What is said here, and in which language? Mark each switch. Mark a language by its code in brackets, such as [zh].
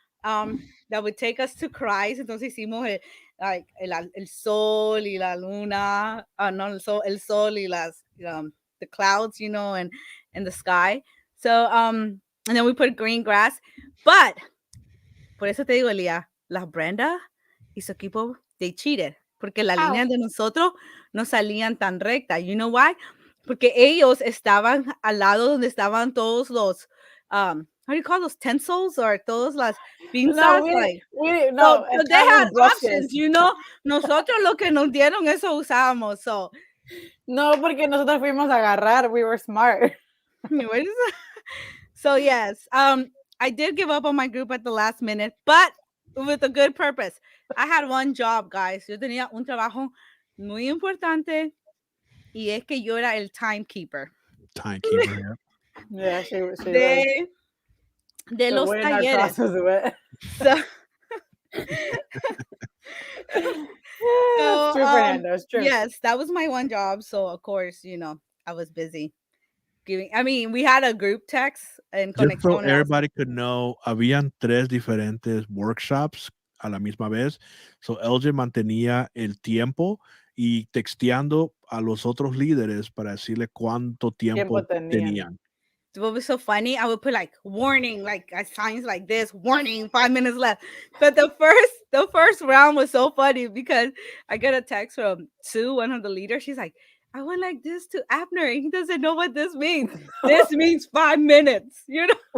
[en] That would take us to Christ. [es] Entonces hicimos el sol y la luna. No, el sol y las [en] the clouds, you know, and the sky. So and then we put green grass. But [es] por eso te digo, Elia, la Brenda y su equipo, [en] they cheated. [es] Porque la línea de nosotros no salían tan recta. [en] You know why? [es] Porque ellos estaban al lado donde estaban todos los, [en] how do you call those stencils? Or [es] todas las pinzas. No, [en] so they had options, you know. [es] Nosotros lo que nos dieron, eso usábamos. [en] So. [es] No, porque nosotros fuimos a agarrar. [en] We were smart. So yes, I did give up on my group at the last minute, but with a good purpose. I had one job, guys. [es] Yo tenía un trabajo muy importante y es que yo era el timekeeper. [en] Timekeeper, yeah. She was. [es] De los talleres. [en] So, it's true, Fernando. It's true. Yes, that was my one job. So of course, you know, I was busy. We had a group text and just so everybody could know, [es] habían 3 diferentes workshops a la misma vez. So LJ mantenía el tiempo y texteando a los otros líderes para decirle cuánto tiempo tenían. [en] What was so funny, I would put like warning, like signs like this, warning, 5 minutes left. But the first round was so funny because I get a text from Sue, one of the leaders. She's like, I went like this to Abner and he doesn't know what this means. This means 5 minutes, you know.